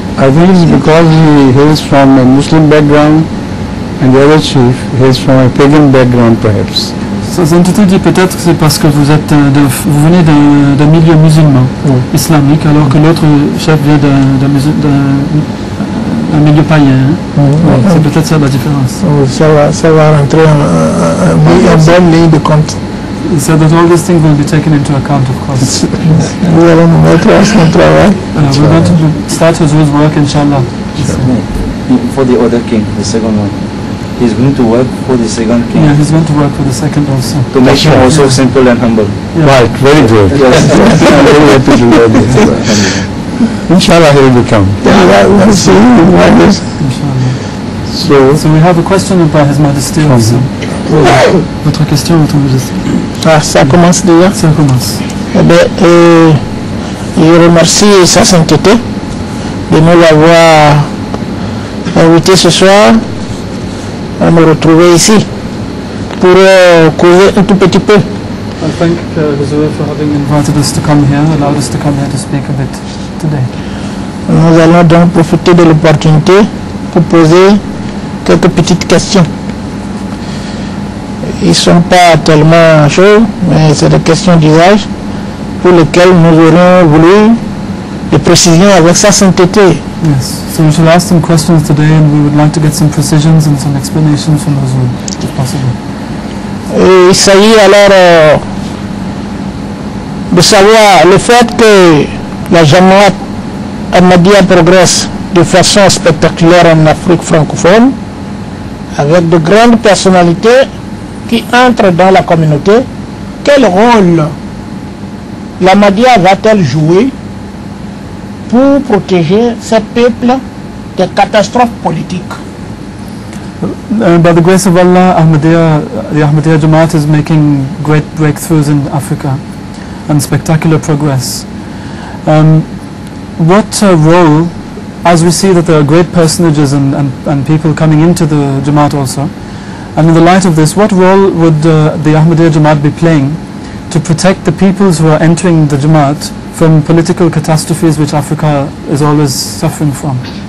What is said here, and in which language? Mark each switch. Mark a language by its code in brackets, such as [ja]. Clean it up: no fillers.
[en] I think it's because he hails from a Muslim background and the other chief hails from a pagan background perhaps. [fr] Sa sainteté dit peut-être que c'est parce que vous venez d'un milieu musulman, islamique, alors que l'autre chef vient d'un milieu païen. C'est peut-être ça la différence. Ça va rentrer en bonne ligne de compte. [en] He said that all these things will be taken into account, of course. [fr] Nous allons nous mettre à son travail. [en] We're going to start his work, inshallah. For the other king, the second one. He's going to work for the second king. Yeah, he's going to work for the second also. To make him also simple and humble. Yeah. Right, very good. I'm very happy to hear this. Inshallah he will become. We'll see. Inshallah. So we have a question by His Majesty also. [fr] Votre question, Votre Majesté. Ah, ça commence déjà. Ça commence. Eh bien, je remercie sa sainteté de nous avoir invité ce soir à me retrouver ici pour causer un tout petit peu. [en] I thank Huzur for having invited us to come here, allowed us to come here to speak a bit today. [fr] Nous allons donc profiter de l'opportunité pour poser quelques petites questions. Ils ne sont pas tellement chauds, mais c'est des questions d'usage pour lesquelles nous aurions voulu des précisions avec sa sainteté. [en] Yes, so we shall ask some questions today and we would like to get some precisions and some explanations from Huzur, if possible. [fr] Et il s'agit alors de savoir le fait que la Jamaat Ahmadiyya progresse de façon spectaculaire en Afrique francophone avec de grandes personnalités qui entrent dans la communauté. Quel rôle l'Ahmadiyya va-t-elle jouer pour protéger ces peuples des catastrophes politiques? [en] By the grace of Allah, the Ahmadiyya Jamaat is making great breakthroughs in Africa and spectacular progress. What role, as we see that there are great personages and people coming into the Jamaat also, and in the light of this, what role would the Ahmadiyya Jamaat be playing to protect the peoples who are entering the Jamaat from political catastrophes which Africa is always suffering from?